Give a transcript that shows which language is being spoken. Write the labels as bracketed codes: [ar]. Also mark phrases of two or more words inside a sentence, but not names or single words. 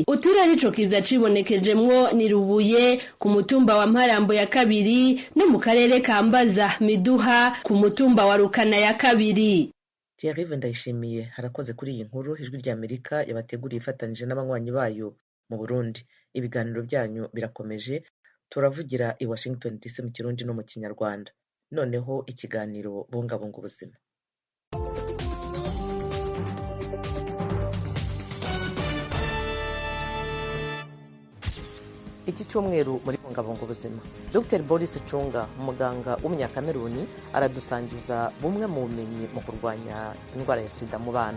[rn] Uturere ico kiza cibonekejemwo ni Rubuye ku mutumba wa Mparambo ya kabiri no mu karere ka Mbaza Miduha ku mutumba wa Rukana ya kabiri. Thierry Ndayishimiye harakoze kuri iyi nkuru. Ijwi rya Amerika yabateguriye ifatanyije n'abanywanyi bayo mu Burundi. Ibiganiro byanyu birakomeje, turavugira i Washington DC mu Kirundi no mu Kinyarwanda. [rw] Noneho ikiganiro bungabunga ubuzima. Iki cyumweru muri bungabunga ubuzima, Dr Boris Chunga, umuganga w'umunyakameruni, aradusangiza bumwe mu bumenyi mu kurwanya indwara ya sida mu bana.